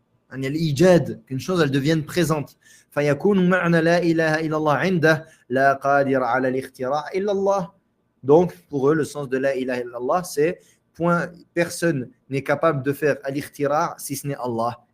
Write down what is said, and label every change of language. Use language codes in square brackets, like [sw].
[fr] Qu'une chose elle devienne présente. [ar] فيكون معنى لا إله إلا الله عنده لا قادر على الاختراع إلا الله. [fr] Donc pour eux le sens de la ilaha illallah c'est personne n'est capable de faire al-ikhtira' si ce n'est Allah.